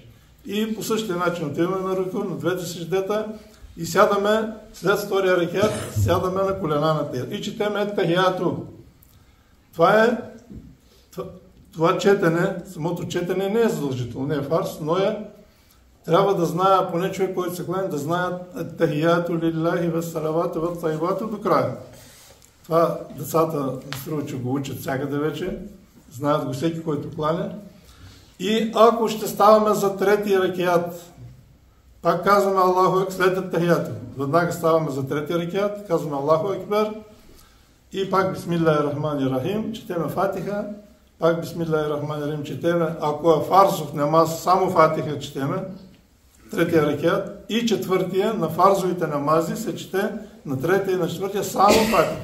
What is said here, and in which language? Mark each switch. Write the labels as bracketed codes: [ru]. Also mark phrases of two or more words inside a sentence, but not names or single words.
[bg] И по същия начин отиваме на руку, на двете сеждета и сядаме, след втория рекат, сядаме на колена на тия. И четеме Ет-Тахияту. Това четене, самото четене не е задължително, не е фарс, но трябва да знае, поне човек, който се кланя, да знае [ar] التحيات لله والصلوات والطيبات [bg] до края. Това децата не струва, че го учат всякъде вече, знаят го всеки, който кланя. И ако ще ставаме за третия рекат, пак казваме [ar] الله أكبر [bg] след Ет-Тахияту. Веднага ставаме за третия рекат, казваме [ar] الله أكبر [bg] и пак [ar] بسم الله الرحمن الرحيم, [bg] четеме Фатиха, пак [ar] بسم الله الرحمن الرحيم [bg] четеме, ако е фарзов намаз, само Фатиха четеме, третия рекат и четвъртия на фарзовите намази се чете на третия и на четвъртия само Фатиха.